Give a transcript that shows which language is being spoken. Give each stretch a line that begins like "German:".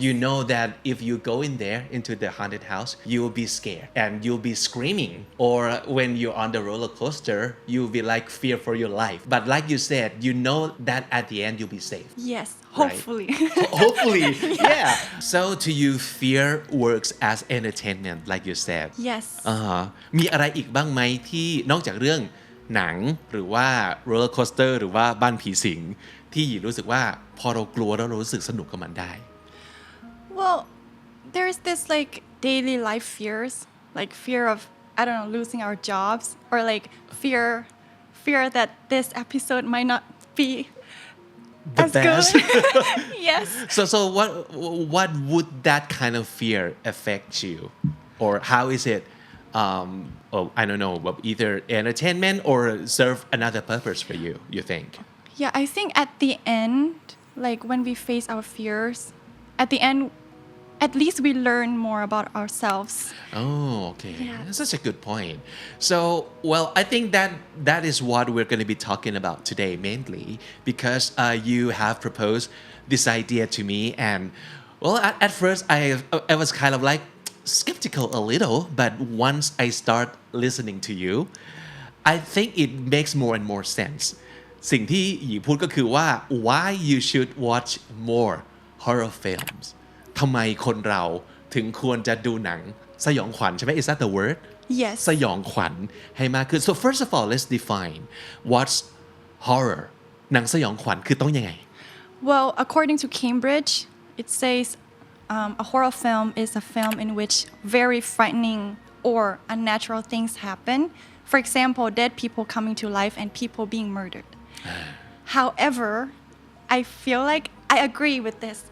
English: You know that if you go in there into the haunted house, you will be scared and you'll be screaming. Or when you're on the roller coaster, you'll be like fear for your life. But like you said, you know that at the end you'll be safe. Yes, Right. hopefully. Hopefully, yeah. So to you, fear works as entertainment, like you said. Yes.
Thai: มีอะไรอีกบ้างไหมที่นอกจากเรื่องหนังหรือว่า roller coaster หรือว่าบ้านผีสิงที่หยีรู้สึกว่าพอเรากลัวแล้วเรารู้สึกสนุกกับมันได้
English: Well, there's this like daily life fears, like fear of I don't know losing our jobs or like fear that this episode might not be The as best. good. Yes. So what would that kind of fear affect you, or how is it? I don't know, either entertainment or serve another purpose for you. You think? Yeah, I think at the end, like when we face our fears, at the end, at least we learn more about ourselves. Oh, okay. Yeah. That's such a good point. So, well, I think that is what we're going to be talking about today mainly because you have proposed this idea to me, and well, at first I was kind of like skeptical a little, but once I start listening to you, I think it makes more and more sense.
Thai: สิ่งที่หยีพูดก็คือว่า
English: why you should watch more horror films
Thai: ทำไมคนเราถึงควรจะดูหนังสยองขวัญใช่ไหม
English: Is that the word Yes.
Thai: สยองขวัญให้มากขึ้น
English: So first of all let's define what's horror
Thai: หนังสยองขวัญคือต้องยังไง
English: Well, according to Cambridge, it says a horror film is a film in which very frightening or unnatural things happen. For example, dead people coming to life and people being murdered. However, I feel like I agree with this.